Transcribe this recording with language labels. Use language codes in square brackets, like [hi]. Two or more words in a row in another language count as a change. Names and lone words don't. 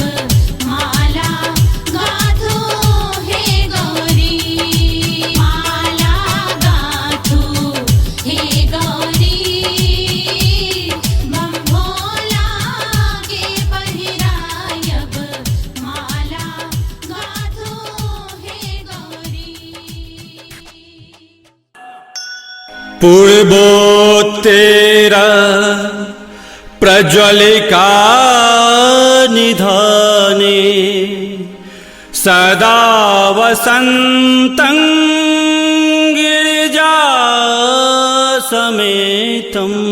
[mai] माला गाथू हे गौरी, माला गाथू हे गौरी, बम भोला के पहिरायब। माला गाथू हे गौरी। [sa] पूर्वोत्तेरा प्रज्वलिका निधाने, सदा वसन्तं गिरिजा समेतं।